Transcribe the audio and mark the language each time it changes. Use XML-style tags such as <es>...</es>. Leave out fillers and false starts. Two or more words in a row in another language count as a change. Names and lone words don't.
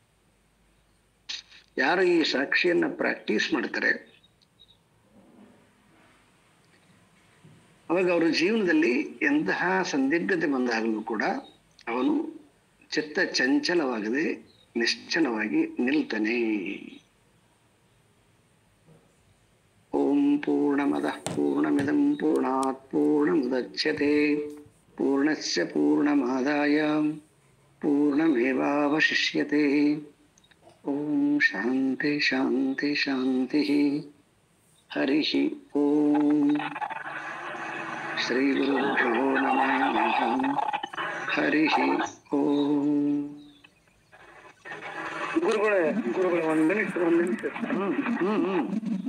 <kn>ಯಾರು ಈ ಸಾಕ್ಷಿಯನ್ನ ಪ್ರಾಕ್ಟೀಸ್ ಮಾಡ್ತಾರೆ, ಅವಾಗ ಅವರ ಜೀವನದಲ್ಲಿ ಎಂತಹ ಸಂದಿಗ್ಧತೆ ಬಂದಾಗಲೂ ಕೂಡ ಅವನು ಚಿತ್ತ ಚಂಚಲವಾಗದೆ ನಿಶ್ಚಲವಾಗಿ ನಿಲ್ತಾನೆ.</kn> <sa>ಓಂ ಪೂರ್ಣಮದಃ ಪೂರ್ಣಮಿದಂ ಪೂರ್ಣಾತ್ ಪೂರ್ಣಮುದಚ್ಯತೆ ಪೂರ್ಣಸ್ಯ ಪೂರ್ಣಮಾದಾಯ ಪೂರ್ಣಮೇವಾವಶಿಷ್ಯತೆ. ಓಂ ಶಾಂತಿ ಶಾಂತಿ ಶಾಂತಿ. ಹರಿ ಓಂ. ಶ್ರೀ ಗುರುಭ್ಯೋ ನಮಃ. ಹರಿ ಓಂ.</sa> <kn>ಗುರುಗಳೇ ಒಂದ್ ನಿಮಿಷ.</kn>